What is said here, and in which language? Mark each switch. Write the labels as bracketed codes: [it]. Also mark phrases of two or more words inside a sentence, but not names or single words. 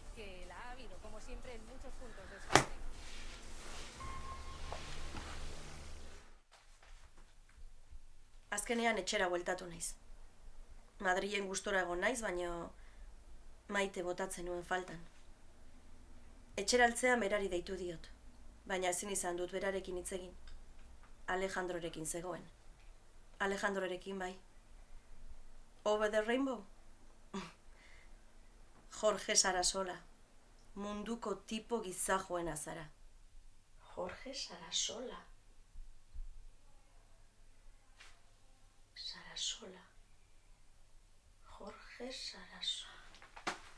[eu] Azkenean etxera bueltatu naiz. Madrilen gustora egon naiz, baina Maite botatzen nuen faltan. Etxeraltzean berari deitu diot, baina ezin izan dut berarekin hitz egin. Alejandrorekin zegoen. Alejandrorekin bai. Over the Rainbow? Jorge Sarasola. Munduko tipo gizajoena zara. Jorge Sarasola. Sarasola. Jorge Sarasola.